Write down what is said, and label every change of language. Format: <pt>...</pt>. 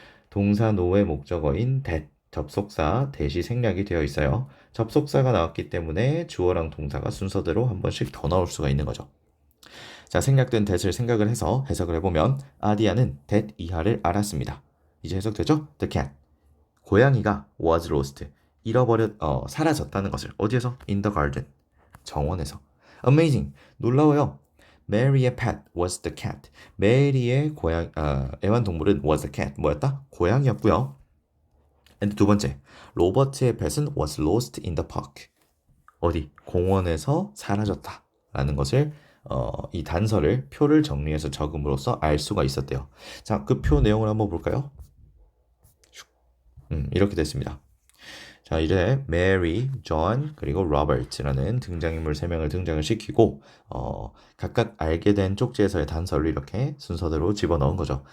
<ko>동사 노의 목적어인 that, 접속사 that이 생략이 되어 있어요. 접속사가 나왔기 때문에 주어랑 동사가 순서대로 한 번씩 더 나올 수가 있는 거죠. 자, 생략된 that을 생각을 해서 해석을 해보면 아디아는 that 이하를 알았습니다. 이제 해석되죠?</ko> <en>The cat.</en> <ko>고양이가 was lost. 사라졌다는 것을. 어디에서?</ko> <en>In the garden.</en> <ko>정원에서. Amazing. 놀라워요.</ko> <en>Mary의 pet was the cat.</en> <ko>메리의 애완동물은</ko> <en>was the cat.</en> <ko>뭐였다? 고양이였고요. And 두 번째, 로버트의 pet은</ko> <en>was lost in the park.</en> <ko>어디? 공원에서 사라졌다. 라는 것을 이 단서를 표를 정리해서 적음으로써 알 수가 있었대요. 자, 그 표 내용을 한번 볼까요? 이렇게 됐습니다. 자, 이제 메리, 존, 그리고 로버트라는 등장인물 3명을 등장을 시키고 각각 알게 된 쪽지에서의 단서를 이렇게 순서대로 집어넣은 거죠.</ko>